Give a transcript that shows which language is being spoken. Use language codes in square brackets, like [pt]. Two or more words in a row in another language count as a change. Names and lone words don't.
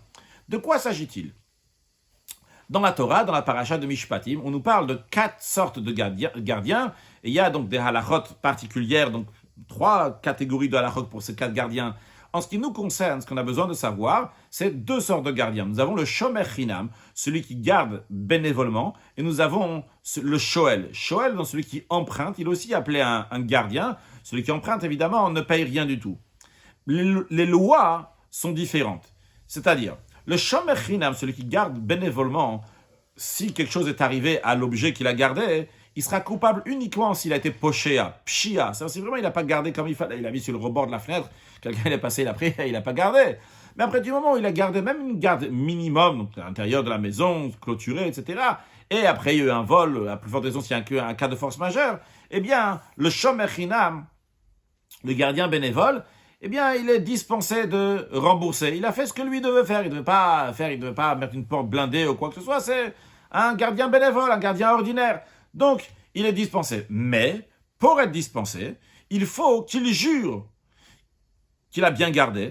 [fr] De quoi s'agit-il? Dans la Torah, dans la paracha de Mishpatim, on nous parle de 4 sortes de gardiens, et il y a donc des halachot particulières, donc 3 catégories de halachot pour ces 4 gardiens. En ce qui nous concerne, ce qu'on a besoin de savoir, c'est 2 sortes de gardiens. Nous avons le [he] שומר חנם, [fr] celui qui garde bénévolement, et nous avons le shoel. Shoel, donc celui qui emprunte, il est aussi appelé un gardien. Celui qui emprunte, évidemment, ne paye rien du tout. Les lois sont différentes. C'est-à-dire, le [he] שומר חנם, [fr] celui qui garde bénévolement, si quelque chose est arrivé à l'objet qu'il a gardé, il sera coupable uniquement s'il a été pochéa, pshia. C'est vraiment, il n'a pas gardé comme il fallait. Il a mis sur le rebord de la fenêtre, quelqu'un est passé, il a pris, il n'a pas gardé. Mais après, du moment où il a gardé même une garde minimum, donc à l'intérieur de la maison, clôturée, etc., et après il y a eu un vol, à plus forte raison s'il y a un cas de force majeure, eh bien, le [he] שומר חנם, [fr] le gardien bénévole, eh bien, il est dispensé de rembourser. Il a fait ce que lui devait faire. Il ne devait pas mettre une porte blindée ou quoi que ce soit. C'est un gardien bénévole, un gardien ordinaire. Donc, il est dispensé. Mais, pour être dispensé, il faut qu'il jure qu'il a bien gardé.